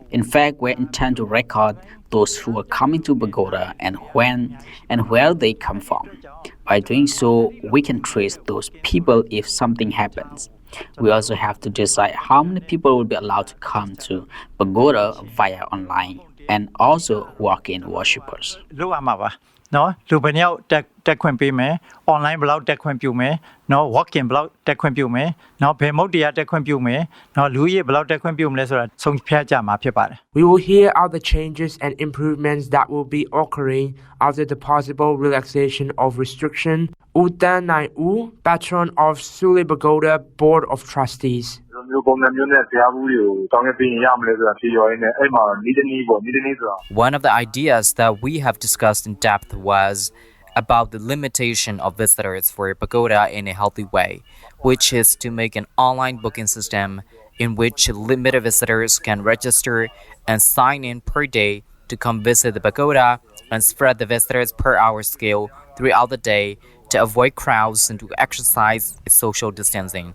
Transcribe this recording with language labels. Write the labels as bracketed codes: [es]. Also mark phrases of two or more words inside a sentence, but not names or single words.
[en] In fact, we intend to record those who are coming to Pagoda and when and where they come from. By doing so, we can trace those people if something happens. We also have to decide how many people will be allowed to come to Pagoda via online and also walk-in worshippers. [my] လို့ရမှာပါနော်လူဘယ်နှယောက်တက်ခွင့်ပေးမယ် online ဘယ်လောက်တက်ခွင့်ပြုမယ်နော် [en] walk in [my] ဘယ်လောက်တက်ခွင့်ပြုမယ်နော်ဘယ်မုတ်တရားတက်ခွင့်ပြုမယ်နော်လူကြီးဘယ်လောက်တက်ခွင့်ပြုမလဲဆိုတာဆုံးဖြတ်ကြမှာဖြစ်ပါတယ် [en] We will hear out the changes and improvements that will be occurring after the possible relaxation of restriction. Utan Nai U, patron of Suli Pagoda Board of Trustees. One of the ideas that we have discussed in depth was about the limitation of visitors for Pagoda in a healthy way, which is to make an online booking system in which limited visitors can register and sign in per day to come visit the pagoda and spread the visitors per hour scale throughout the day to avoid crowds and to exercise social distancing.